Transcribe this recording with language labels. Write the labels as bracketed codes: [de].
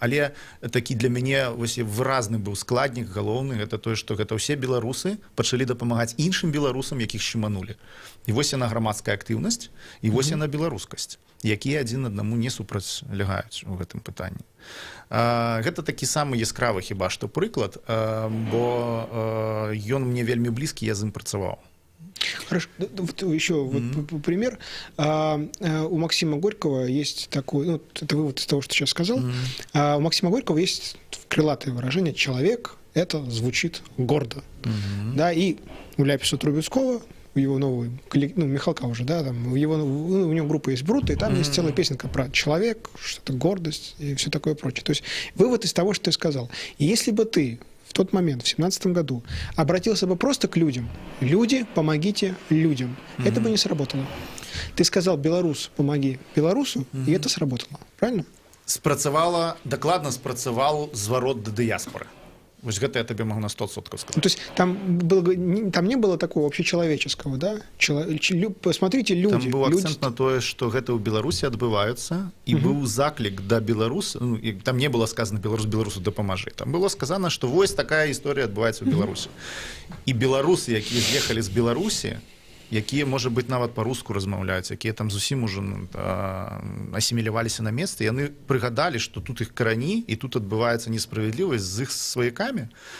[be] Але такі для мяне вось выразны быў складнік галоўны, гэта тое, што гэта ўсе беларусы пачалі дапамагаць іншым беларусам, якіх шчыманулі. І вось яна грамадская актыўнасць, і вось яна беларускасць, якія адзін аднаму не супрацьлягаюць у гэтым пытанні. Гэта такі самы яскравы хіба што прыклад, бо ён мне вельмі блізкі, я з ім працаваў. [ru] Хорошо, вот еще вот пример. У Максима Горького есть такой, ну, это вывод из того, что сейчас сказал. У Максима Горького есть крылатое выражение «человек» — это звучит гордо. Да, и у Ляписа Трубецкого, в его новый, ну, Михалка уже, да, там, у него группа есть «Брута», и там есть целая песенка про человек, что-то гордость и все такое прочее. То есть вывод из того, что ты сказал. И если бы ты в тот момент, в 2017 году, обратился бы просто к людям, люди, помогите людям, это бы не сработало. Ты сказал «белорус, помоги белорусу», и это сработало, правильно? [be] Спрацавала, дакладна спрацаваў зварот да дыяспоры. Вось гэта я табе магу на 100% сказаць. [ru] Ну, то есть там не было такого общечеловеческого, да? Посмотрите, люди. [be] Там быў акцэнт на тое, што гэта ў Беларусі адбываецца, і быў заклік да беларуса, ну, і там [ru] не было сказано [be] беларусу дапамажы. Там [ru] было сказано, [be] што вось такая гісторыя адбываецца ў Беларусі. І беларусы, якія з'ехалі з Беларусі, якія, можа быць, нават па-руску размаўляюць, якія там зусім ужо асіміляваліся на месцы, яны прыгадалі, што тут іх карані, і тут адбываецца несправядлівасць з іх сваякамі.